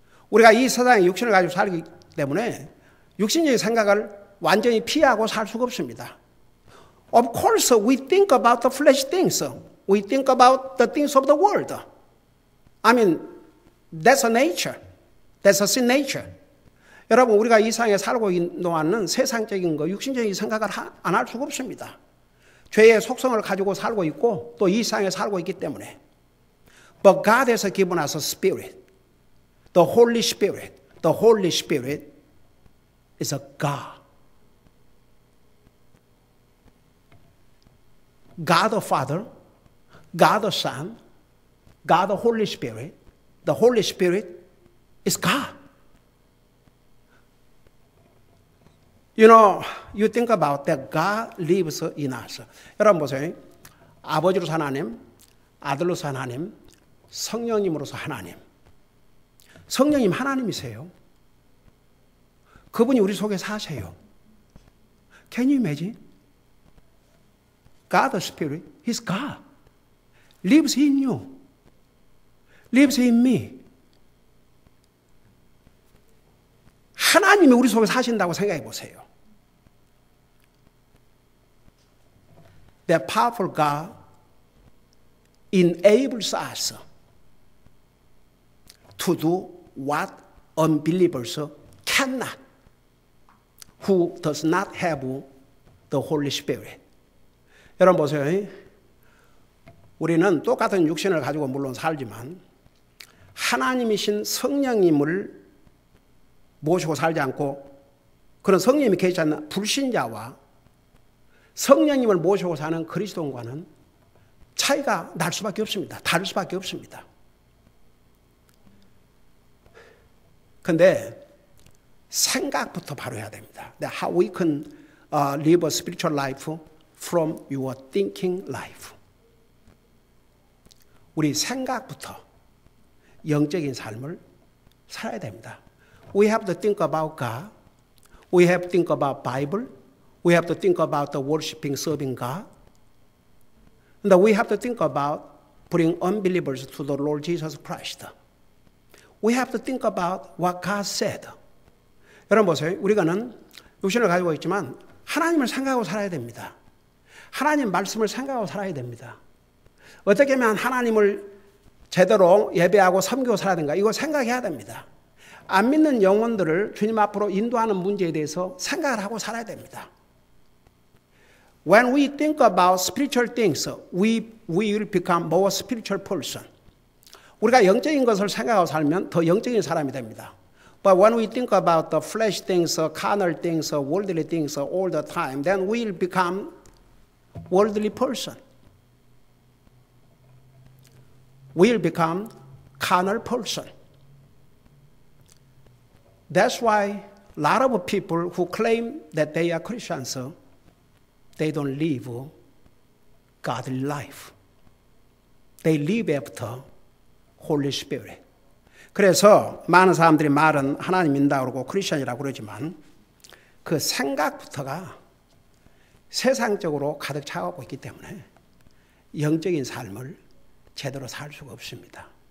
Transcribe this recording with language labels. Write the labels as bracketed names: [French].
[Korean] 우리가 이 세상에 육신을 가지고 살기 때문에 육신적인 생각을 완전히 피하고 살 수가 없습니다. [English] Of course, we think about the flesh things. We think about the things of the world. I mean, that's a nature. That's a sin nature. [Korean] 여러분, 우리가 이 세상에 살고 있는 동안은 세상적인 거, 육신적인 생각을 안 할 수가 없습니다. 죄의 속성을 가지고 살고 있고 또 이 세상에 살고 있기 때문에. [English] But God has given us a spirit. The Holy Spirit. The Holy Spirit is a God. God the Father, God the Son, God the Holy Spirit. The Holy Spirit is God. You think about that God lives in us. [Korean] 여러분 보세요. 아버지로서 하나님, 아들로서 하나님, 성령님으로서 하나님. 성령님 하나님이세요. 그분이 우리 속에 사세요. [English] Can you imagine? God the Spirit, He's God. Lives in you. Lives in me. [Korean] 하나님이 우리 속에 사신다고 생각해 보세요. [English] That powerful God enables us to do what unbelievers cannot, who does not have the Holy Spirit. [Korean] 여러분 보세요. 우리는 똑같은 육신을 가지고 물론 살지만 하나님이신 성령님을 모시고 살지 않고 그런 성령님이 계시지 않는 불신자와 성령님을 모시고 사는 그리스도인과는 차이가 날 수밖에 없습니다. 다를 수밖에 없습니다. 그런데 생각부터 바로 해야 됩니다. [English] How we can live a spiritual life from your thinking life. [Korean] 우리 생각부터 영적인 삶을 살아야 됩니다. [English] We have to think about God. We have to think about Bible. We have to think about the worshiping, serving God. And we have to think about bring unbelievers to the Lord Jesus Christ. We have to think about what God said. [Korean] 여러분 보세요. 우리가는 육신을 가지고 있지만 하나님을 생각하고 살아야 됩니다. 하나님 말씀을 생각하고 살아야 됩니다. 어떻게 하면 하나님을 제대로 예배하고 섬기고 살아야 되는가? 이거 생각해야 됩니다. 안 믿는 영혼들을 주님 앞으로 인도하는 문제에 대해서 생각을 하고 살아야 됩니다. [English] When we think about spiritual things, we will become more spiritual person. [Korean] 우리가 영적인 것을 생각하고 살면 더 영적인 사람이 됩니다. [English] But when we think about the flesh things, carnal things, worldly things all the time, then we will become worldly person. We will become carnal person. That's why a lot of people who claim that they are Christians, they don't live godly life. They live after Holy Spirit. [Korean] 그래서 많은 사람들이 말은 하나님 믿는다고 그러고 크리스천이라고 그러지만 그 생각부터가 세상적으로 가득 차고 있기 때문에 영적인 삶을 제대로 살 수가 없습니다.